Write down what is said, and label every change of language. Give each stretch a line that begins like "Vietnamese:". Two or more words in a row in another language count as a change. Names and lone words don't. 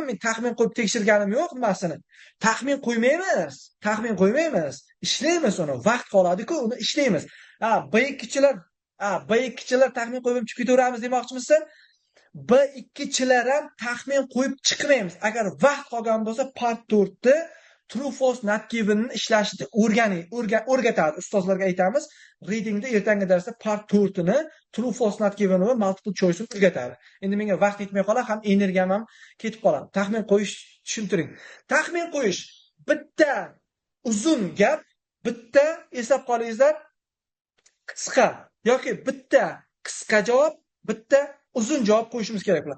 Uzbek: Men taxmin qo'yib tekshirganim yo'q nimasini. Taxmin qo'ymaymiz. Ishlaymiz uni. Vaqt qoladi-ku, uni ishlaymiz. B2chilar taxmin qo'yib chiqib ketaveramiz demoqchimisan? B2chilar ham taxmin qo'yib chiqmaymiz. Agar vaqt qolgan bo'lsa, part 4 ni
English: true false not given
Uzbek: ni ishlashni o'rgatadi. Ustozlarga aytamiz, readingda ertangi darsda part 4 ni
English: true false not given
Uzbek: va
English: multiple choice
Uzbek: ni o'rgatadi. Endi menga vaqt yetmay qolar, ham energiyam ham ketib qoladi. Taxmin qo'yish tushuntiring. Taxmin qo'yish bitta uzun gap, bitta eslab qolingizlar qisqa yoki bitta qisqa javob, bitta uzun javob qo'yishimiz kerak bular.